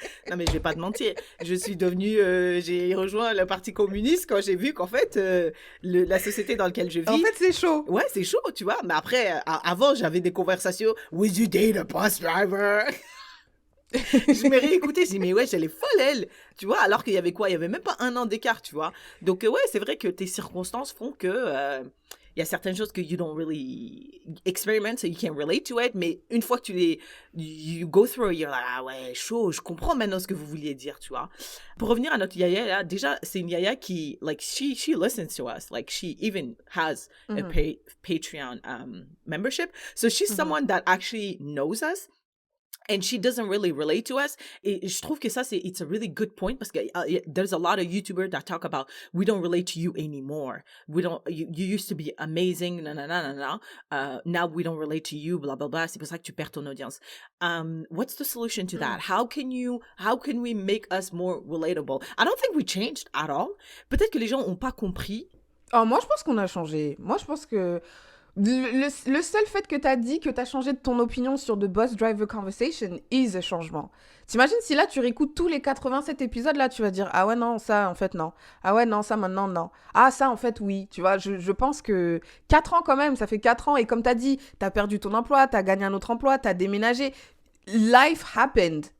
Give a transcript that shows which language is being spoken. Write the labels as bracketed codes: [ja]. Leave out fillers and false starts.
[fr] Non, mais je vais pas te mentir. Je suis devenue... j'ai rejoint le Parti communiste quand j'ai vu qu'en fait, la société dans laquelle je vis... En fait, c'est chaud. Ouais, c'est chaud, tu vois. Mais après, avant, j'avais des conversations. [en] Would you date a bus driver? [fr] Je m'ai réécoutée, j'ai dit, mais ouais, elle est folle, elle. Tu vois, alors qu'il y avait quoi? Il y avait même pas 1 an d'écart, tu vois. Donc, ouais, c'est vrai que tes circonstances font que... il y a certaines choses que [en] you don't really experiment, so you can't relate to it, [fr] mais une fois que [en] you go through, you're like, [fr] ah ouais, chaud, je comprends maintenant ce que vous vouliez dire, tu vois. Pour revenir à notre yaya, là, déjà, c'est une yaya qui, [en] like, she listens to us, like, she even has a Patreon membership, so she's someone that actually knows us, and she doesn't really relate to us. [fr] Et je trouve que ça, [en] it's a really good point [fr] parce que [en] there's a lot of YouTubers that talk about, we don't relate to you anymore. You used to be amazing, now we don't relate to you, blah, blah, blah. [fr] C'est pour ça que tu perds ton audience. [en] What's the solution to that? How can we make us more relatable? I don't think we changed at all. [fr] Peut-être que les gens n'ont pas compris. Oh, moi, je pense qu'on a changé. Moi, je pense que le seul fait que t'as dit que t'as changé de ton opinion sur The Bus Driver Conversation [en] is a [fr] changement. T'imagines si là tu réécoutes tous les 87 épisodes, là tu vas dire ah ouais non ça en fait non, ah ouais non ça maintenant non, ah ça en fait oui, tu vois, je pense que 4 ans quand même, ça fait 4 ans et comme t'as dit, t'as perdu ton emploi, t'as gagné un autre emploi, t'as déménagé, [en] life happened.